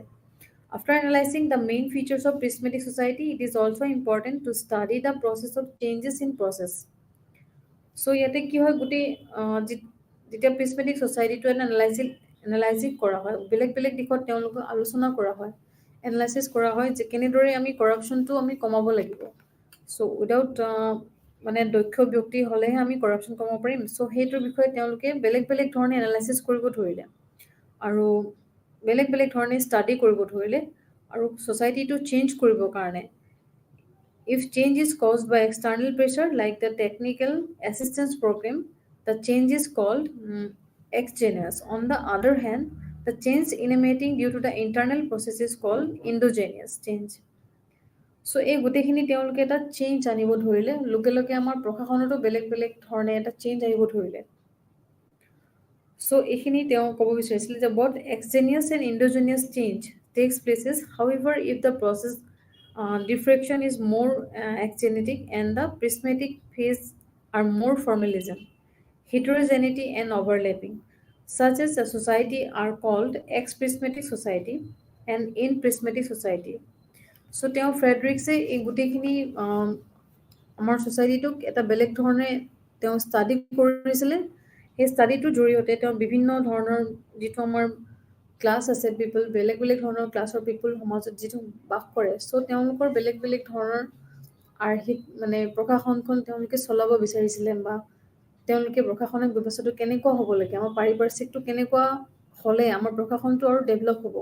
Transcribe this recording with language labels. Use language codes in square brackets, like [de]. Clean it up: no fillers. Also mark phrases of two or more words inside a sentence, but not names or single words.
[en] After analyzing the main features of prismatic society, it is also important to study the process of changes in process. [as] So ইয়াতে কি হয়, গোটেই যেতিয়া প্ৰিজমেটিক ছ'চাইটিটো এনালাইজিং কৰা হয়, বেলেগ বেলেগ দিশত তেওঁলোকক আলোচনা কৰা হয়, এনালাইচিছ কৰা হয় যে কেনেদৰে আমি কৰাপশ্যনটো আমি কমাব লাগিব। চ' উইদাউট মানে দক্ষ ব্যক্তি হ'লেহে আমি কৰাপশ্যন কমাব পাৰিম। চ' সেইটোৰ বিষয়ে তেওঁলোকে বেলেগ বেলেগ ধৰণে এনালাইচিছ কৰিব ধৰিলে আৰু বেলেগ বেলেগ ধৰণে ষ্টাডি কৰিব ধৰিলে আৰু ছ'চাইটিটো চেঞ্জ কৰিবৰ কাৰণে [en] if change is caused by external pressure like the technical assistance program, the change is called exogenous. On the other hand, the change emanating due to the internal process is called endogenous change. [as] So এই গোটেইখিনি তেওঁলোকে এটা চেঞ্জ আনিব ধৰিলে, লগে লগে আমাৰ প্ৰশাসনতো বেলেগ বেলেগ ধৰণে এটা চেঞ্জ আহিব ধৰিলে। [en] So [as] এইখিনি তেওঁ ক'ব বিচাৰিছিলে যে [en] both exogenous and endogenous change takes places. However, if the process diffraction is more axiomatic and the prismatic phase are more formalism, heterogeneity and overlapping. Such as a society are called ex-prismatic society and in-prismatic society. [as] So তেওঁ ফ্ৰেডৰিক্সে এই গোটেইখিনি আমাৰ ছ'চাইটিটোক এটা বেলেগ ধৰণে তেওঁ ষ্টাডি কৰিছিলে। সেই ষ্টাডিটোৰ জৰিয়তে তেওঁ বিভিন্ন ধৰণৰ যিটো আমাৰ ক্লাছ আছে, পিপল, বেলেগ বেলেগ ধৰণৰ ক্লাছৰ পিপল সমাজত যিটো বাস কৰে, চ' তেওঁলোকৰ বেলেগ বেলেগ ধৰণৰ আৰ্হিক মানে প্ৰশাসনখন তেওঁলোকে চলাব বিচাৰিছিলে বা তেওঁলোকে প্ৰশাসনিক ব্যৱস্থাটো কেনেকুৱা হ'ব লাগে, আমাৰ পাৰিপাৰ্শ্বিকটো কেনেকুৱা হ'লে আমাৰ প্ৰশাসনটো আৰু ডেভেলপ হ'ব।